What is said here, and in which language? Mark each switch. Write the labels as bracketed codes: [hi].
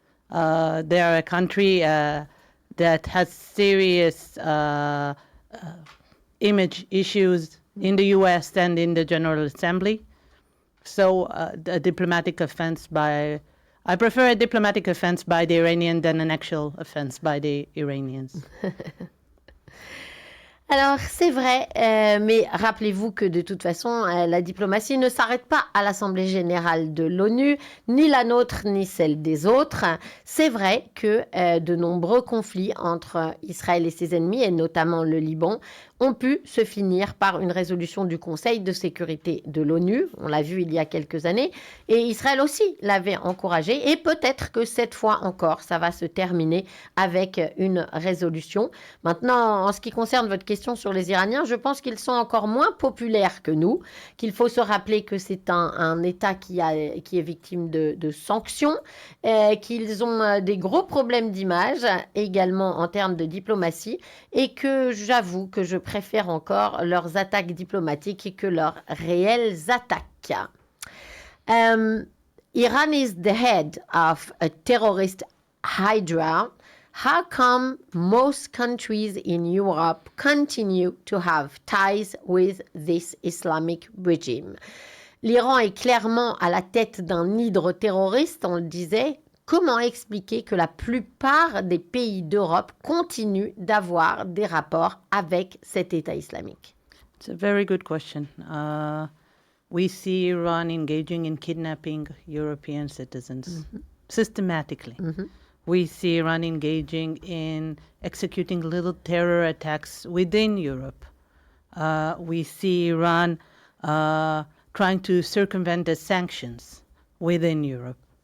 [en] They are a country that has serious image issues in the US and in the General Assembly. So a diplomatic offense I prefer a diplomatic offense by the Iranian than an actual offense by the Iranians. [fr] Alors, c'est vrai, mais rappelez-vous que de toute façon, la diplomatie ne s'arrête pas à l'Assemblée générale de l'ONU, ni la nôtre, ni celle des autres. C'est vrai que de nombreux conflits entre Israël et ses ennemis, et notamment le Liban, ont pu se finir par une résolution du Conseil de sécurité de l'ONU. On l'a vu il y a quelques années. Et Israël aussi l'avait encouragé. Et peut-être que cette fois encore, ça va se terminer avec une résolution. Maintenant, en ce qui concerne votre question sur les Iraniens, je pense qu'ils sont encore moins populaires que nous, qu'il faut se rappeler que c'est un État qui est victime de sanctions, qu'ils ont des gros problèmes d'image, également en termes de diplomatie, et que j'avoue que je préfère encore leurs attaques diplomatiques que leurs réelles attaques. [en] Iran is the head of a terrorist hydra. How come most countries in Europe continue to have ties with this Islamic regime? [fr] L'Iran est clairement à la tête d'un hydre terroriste, on le disait. Comment expliquer que la plupart des pays d'Europe continuent d'avoir des rapports avec cet État islamique? [en] It's a very good question. We see Iran engaging in kidnapping European citizens systematically. We see Iran engaging in executing little terror attacks within Europe. We see Iran trying to circumvent the sanctions within Europe.